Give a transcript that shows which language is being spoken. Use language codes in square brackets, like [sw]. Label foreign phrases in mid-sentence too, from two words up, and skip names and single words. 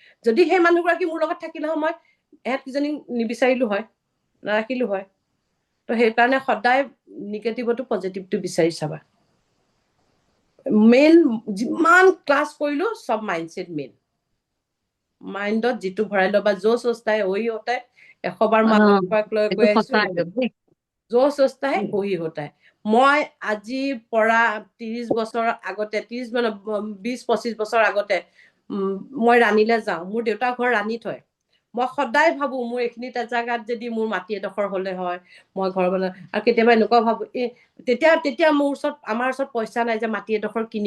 [as] যদি সেই মানুহগৰাকী মোৰ লগত থাকিলে হয়, মই এহেতকেইজনী নিবিচাৰিলো হয়, নাৰাখিলো হয়। তো সেইকাৰণে সদায় নিগেটিভতো পজিটিভটো বিচাৰি চাবা। মেইন যিমান ক্লাছ কৰিলো সব মাইণ্ডছেট মেইন। মাইণ্ডত যিটো ভৰাই ল'বা, [hi] जो सोचता है वही होता है। [as] 100 বাৰ মই লৈ এইটো কৈ আহিছো, সঁচা একদম দেই। [hi] जो सोचता है वही होता है। [as] মই আজি পৰা 30 বছৰ আগতে, 20-25 বছৰ আগতে মই ৰাণীলৈ যাওঁ, মোৰ দেউতাৰ ঘৰ ৰাণীত হয়। মই সদায় ভাবো মোৰ এইখিনিত এজাগাত যদি মোৰ মাটি এডোখৰ হলে হয়, মই ঘৰ বনাই। আৰু কেতিয়াবা এনেকুৱা ভাবো তেতিয়া মোৰ ওচৰত, আমাৰ ওচৰত পইচা নাই যে মাটি এডোখৰ কিনিম।